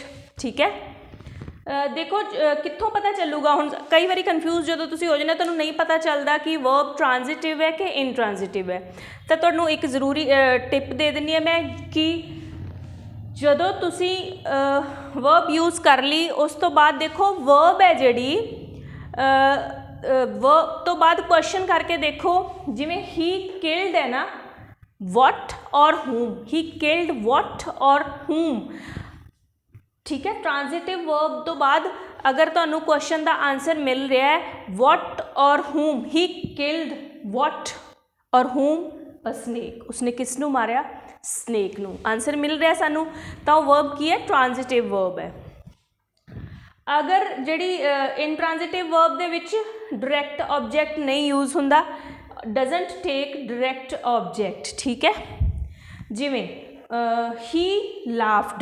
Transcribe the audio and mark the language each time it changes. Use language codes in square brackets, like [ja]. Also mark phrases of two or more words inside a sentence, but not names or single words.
[pa] ਠੀਕ ਹੈ, ਦੇਖੋ ਕਿੱਥੋਂ ਪਤਾ ਚੱਲੂਗਾ, ਹੁਣ ਕਈ ਵਾਰੀ ਕਨਫਿਊਜ਼ ਜਦੋਂ ਤੁਸੀਂ ਹੋ ਜਾਂਦੇ ਤੁਹਾਨੂੰ ਨਹੀਂ ਪਤਾ ਚੱਲਦਾ ਕਿ [en] verb transitive [pa] ਹੈ ਕਿ ਇਨਟ੍ਰਾਂਜ਼ਿਟਿਵ ਹੈ, ਤਾਂ ਤੁਹਾਨੂੰ ਇੱਕ ਜ਼ਰੂਰੀ ਟਿਪ ਦੇ ਦਿੰਦੀ ਹਾਂ ਮੈਂ ਕਿ ਜਦੋਂ ਤੁਸੀਂ [en] verb use [pa] ਕਰ ਲਈ ਉਸ ਤੋਂ ਬਾਅਦ ਦੇਖੋ ਵਰਬ ਹੈ ਜਿਹੜੀ ਵਰਬ ਤੋਂ ਬਾਅਦ ਕੁਐਸਚਨ ਕਰਕੇ ਦੇਖੋ, ਜਿਵੇਂ ਹੀ ਕਿਲਡ ਹੈ ਨਾ, [en] what ਔਰ whom, he killed what ਔਰ whom। [pa] ਠੀਕ ਹੈ, [en] transitive verb [pa] ਤੋਂ ਬਾਅਦ ਅਗਰ ਤੁਹਾਨੂੰ ਕੁਐਸਚਨ ਦਾ ਆਨਸਰ ਮਿਲ ਰਿਹਾ ਹੈ [en] what ਔਰ whom, he killed what ਔਰ whom a snake, [pa] ਉਸਨੇ ਕਿਸ ਨੂੰ ਮਾਰਿਆ, ਸਨੇਕ ਨੂੰ, ਆਨਸਰ ਮਿਲ ਰਿਹਾ ਸਾਨੂੰ, ਤਾਂ ਉਹ ਵਰਬ ਕੀ ਹੈ, [en] transitive verb [pa] ਹੈ। ਅਗਰ ਜਿਹੜੀ [en] intransitive verb [pa] ਦੇ ਵਿੱਚ [en] direct object [pa] ਨਹੀਂ ਯੂਜ਼ ਹੁੰਦਾ, [en] doesn't take direct object. [pa] ਠੀਕ ਹੈ, ਜਿਵੇਂ ਹੀ ਲਾਫਡ।